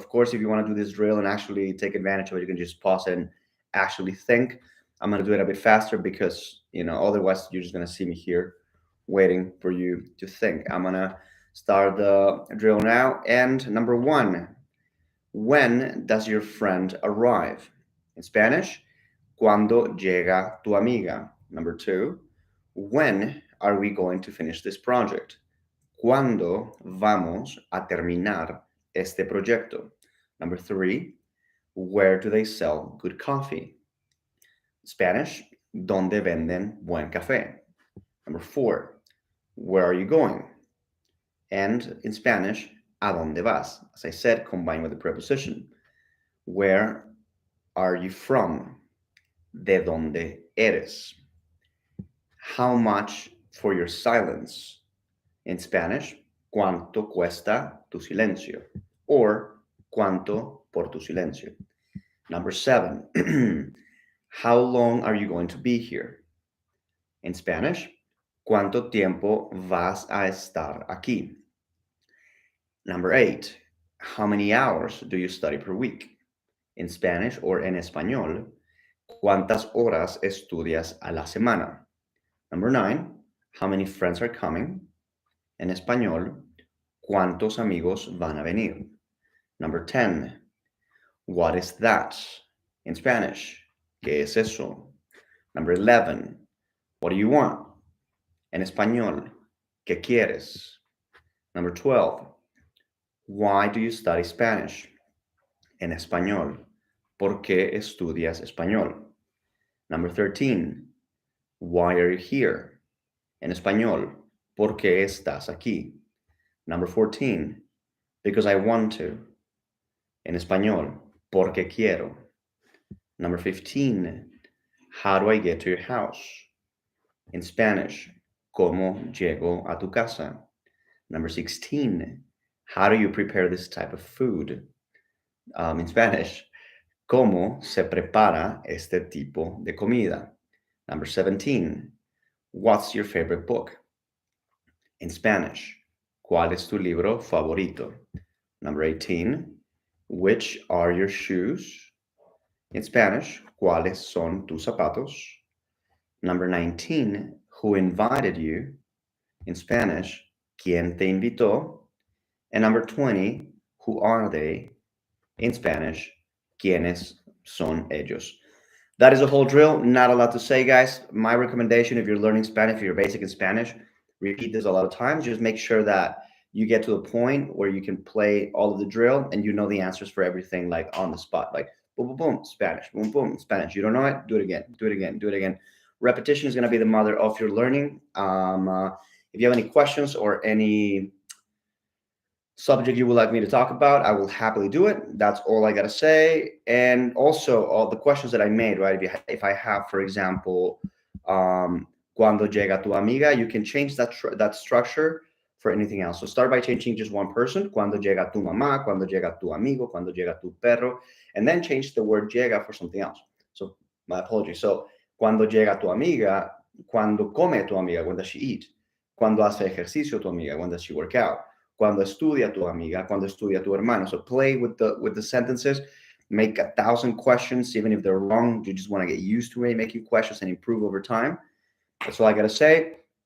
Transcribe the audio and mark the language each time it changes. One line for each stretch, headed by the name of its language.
English: Of course, if you want to do this drill and actually take advantage of it, you can just pause it and actually think. I'm gonna do it a bit faster because otherwise you're just gonna see me here waiting for you to think. I'm gonna start the drill now. And number 1, when does your friend arrive? In Spanish,
Spanish: ¿cuándo llega tu amiga?
English: Number 2, when are we going to finish this project?
Spanish: ¿Cuándo vamos a terminar este proyecto?
English: Number 3, where do they sell good coffee?
Spanish: Spanish, ¿dónde venden buen café?
English: Number 4, where are you going? And in Spanish,
Spanish: ¿a dónde vas?
English: As I said, combined with the preposition. Where are you from?
Spanish: ¿De dónde eres?
English: How much for your silence? In Spanish,
Spanish: ¿cuánto cuesta tu silencio? Or ¿cuánto por tu silencio?
English: Number 7, how long are you going to be here? In Spanish,
Spanish: ¿cuánto tiempo vas a estar aquí?
English: Number 8, how many hours do you study per week? In Spanish or
Spanish: en español, ¿cuántas horas estudias a la semana?
English: Number 9, how many friends are coming?
Spanish: En español, ¿cuántos amigos van a venir?
English: Number 10, what is that? In Spanish,
Spanish: ¿qué es eso?
English: Number 11, what do you want?
Spanish: En español, ¿qué quieres?
English: Number 12, why do you study Spanish?
Spanish: En español, ¿por qué estudias español?
English: Number 13, why are you here?
Spanish: En español, Porque estás aquí.
English: Number 14, because I want to.
Spanish: En español, porque quiero.
English: Number 15, how do I get to your house? In Spanish,
Spanish: ¿cómo llego a tu casa?
English: Number 16, how do you prepare this type of food? In Spanish,
Spanish: ¿cómo se prepara este tipo de comida?
English: Number 17, what's your favorite book? In Spanish,
Spanish: ¿cuál es tu libro favorito?
English: Number 18, which are your shoes? In Spanish,
Spanish: ¿cuáles son tus zapatos?
English: Number 19, who invited you? In Spanish,
Spanish: ¿quién te invitó?
English: And number 20, who are they? In Spanish,
Spanish: ¿quiénes son ellos?
English: That is a whole drill. Not a lot to say, guys. My recommendation, if you're learning Spanish, if you're basic in Spanish, repeat this a lot of times. Just make sure that you get to a point where you can play all of the drill and you know the answers for everything, like on the spot. Like boom, boom, boom, Spanish, boom, boom, Spanish. You don't know it? Do it again, do it again, do it again. Repetition is going to be the mother of your learning. If you have any questions or any subject you would like me to talk about, I will happily do it. That's all I gotta say. And also all the questions that I made, right? If I have, for example,
Spanish: cuando llega tu amiga,
English: you can change that structure for anything else. So start by changing just one person.
Spanish: Cuando llega tu mamá, cuando llega tu amigo, cuando llega tu perro, and then change the word llega for something else.
English: So my apologies. So
Spanish: cuando llega tu amiga,
English: cuando come tu amiga, when does she eat?
Spanish: Cuando hace ejercicio tu amiga,
English: when does she work out?
Spanish: Cuando estudia tu amiga, cuando estudia tu hermano.
English: So play with the sentences, make 1,000 questions, even if they're wrong. You just want to get used to it, making questions and improve over time. That's all I gotta say.